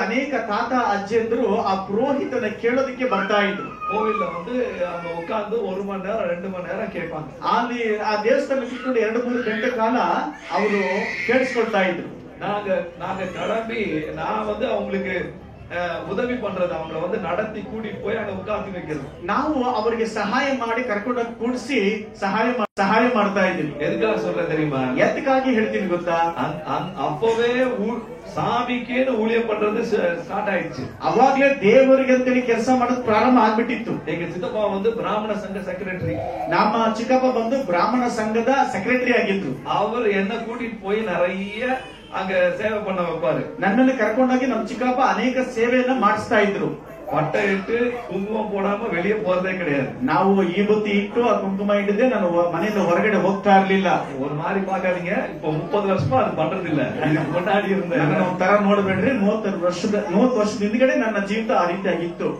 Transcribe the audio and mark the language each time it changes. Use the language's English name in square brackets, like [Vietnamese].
[Kannada] ಅನೇಕ ತಾತ ಅಜ್ಜಿಯಂದ್ರು ಆ ಪುರೋಹಿತನ ಕೇಳೋದಕ್ಕೆ ಬರ್ತಾ ಇದ್ರು. [Tamil] கோவில்ல வந்து அவங்க உட்கார்ந்து 1 மணி நேரம் 2 மணி நேரம் ಕೇಳ್ಪಾங்க. [Kannada] ಅಲ್ಲಿ ಆ ದೇವಸ್ಥಾನ ಕೂತ್ಕೊಂಡು 2-3 ಗಂಟೆ ಕಾಲ ಅವರು ಕೇಳಿಸ್ಕೊಳ್ತಾ ಇದ್ರು. [Tamil] நாங்க கிளம்பி நான் வந்து அவங்களுக்கு ಉದವಿ ಪண்றது, அவங்கள வந்து நடத்தி கூட்டிட்டு போய் அங்க உட்கார்ந்து வைக்கிறது. [Kannada] ನಾವು ಅವರಿಗೆ ಸಹಾಯ ಮಾಡಿ ಕರ್ಕೊಂಡು ಕೂಡಿಸಿ ಸಹಾಯ ಮಾಡ್ತಾ ಇದ್ದೀವಿ. ಎದಕ್ಕಾಗಿ [Tamil] சொல்ற தெரியுமா? [Kannada] ಎದಕ್ಕಾಗಿ ಹೇಳ್ತೀನಿ ಗೊತ್ತಾ? [Tamil] அப்பவே சாமிக்கேன்னு ஊழியம் பண்றது ஸ்டார்ட் ஆயிடுச்சு. [Kannada] ಅವಾಗ್ಲೇ ದೇವರಿಗೆ ಅಂತೇಳಿ ಕೆಲಸ ಮಾಡೋದು ಪ್ರಾರಂಭ ಆಗ್ಬಿಟ್ಟಿತ್ತು. [Tamil] எங்க சித்தப்பா வந்து பிராமண ಸಂಘ ಸೆಕ್ರೆಟರಿ. [Kannada] ನಮ್ಮ ಚಿಕ್ಕಪ್ಪ ಬಂದು ಬ್ರಾಹ್ಮಣ ಸಂಘದ ಸೆಕ್ರೆಟರಿ ಆಗಿದ್ರು. [Tamil] அவர் என்ன கூட்டிட்டு போய் நிறைய அங்க சேவை பண்ண வைப்பாரு. [Kannada] ನನ್ನನ್ನು ಕರ್ಕೊಂಡೋಗಿ ನಮ್ಮ ಚಿಕ್ಕಪ್ಪ ಅನೇಕ ಸೇವೆಯನ್ನ ಮಾಡಿಸ್ತಾ ಇದ್ರು. [Tamil] பட்டை இட்டு குங்குமம் போடாம வெளியே போறதே கிடையாது. [Kannada] ನಾವು ಈ ಬುತ್ತಿ ಇಟ್ಟು ಆ ಕುಂಕುಮ ಇಡದೆ ನಾನು ಮನೆಯಿಂದ ಹೊರಗಡೆ ಹೋಗ್ತಾ ಇರ್ಲಿಲ್ಲ. [Tamil] ஒரு மாதிரி பாக்காதீங்க, இப்போ 30 வருஷமா அது பண்றது ಇಲ್ಲ. முன்னாடி இருந்த [Kannada] ತರ ನೋಡಬೇಡ್ರಿ, 30 ವರ್ಷದ ಹಿಂದ್ಗಡೆ ನನ್ನ ಜೀವಿತ ಆ ರೀತಿ ಆಗಿತ್ತು.